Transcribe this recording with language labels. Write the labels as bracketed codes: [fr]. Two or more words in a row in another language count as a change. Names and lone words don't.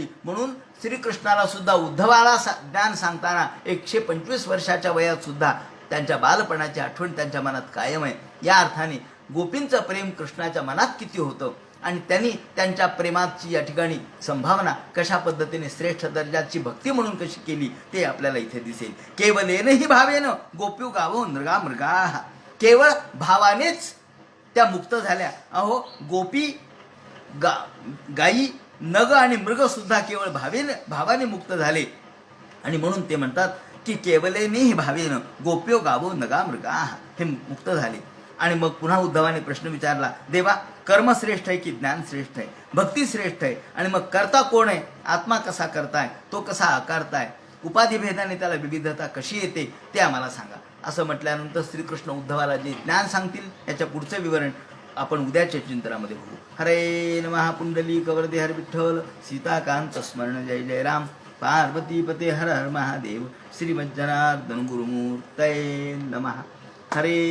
[mr] म्हणून श्रीकृष्णाला सुद्धा उद्धवाला ज्ञान सांगताना 125 वर्षाच्या वयात सुद्धा त्यांच्या बालपणाची आठवण त्यांच्या मनात कायम आहे. या अर्थाने गोपींचं प्रेम कृष्णाच्या मनात किती होतं आणि त्यांनी त्यांच्या प्रेमाची या ठिकाणी संभावना कशा पद्धतीने श्रेष्ठ दर्जाची भक्ती म्हणून कशी केली ते आपल्याला इथे दिसेल. [sa] केवलेनही भावेन गोप्यू गावो मृगा मृगा. [mr] केवळ भावानेच त्या मुक्त झाल्या. अहो गोपी गायी नग आणि मृग सुद्धा केवळ भावाने मुक्त झाले. आणि म्हणून ते म्हणतात की [sa] केवलेनेही भावेन गोप्यो गावो नगा मृगा [mr] हे मुक्त झाले. आणि मग पुन्हा उद्धवाने प्रश्न विचारला, देवा कर्म श्रेष्ठ आहे की ज्ञान श्रेष्ठ आहे, भक्ती श्रेष्ठ आहे, आणि मग करता कोण आहे, आत्मा कसा करताय, तो कसा आकारताय, उपाधिभेदाने त्याला विविधता कशी येते ते आम्हाला सांगा. असं म्हटल्यानंतर श्रीकृष्ण उद्धवाला जे ज्ञान सांगतील याच्या पुढचं विवरण आपण उद्याच्या चिंतनामध्ये बघू. हरे नमः. पुंडलिक वरदे हर विठ्ठल. सीताकांत स्मरण जय जय राम. पार्वतीपते हर हर महादेव. [sa] श्रीमज्जनार्दन गुरुमूर्तये नमः. [mr] हरे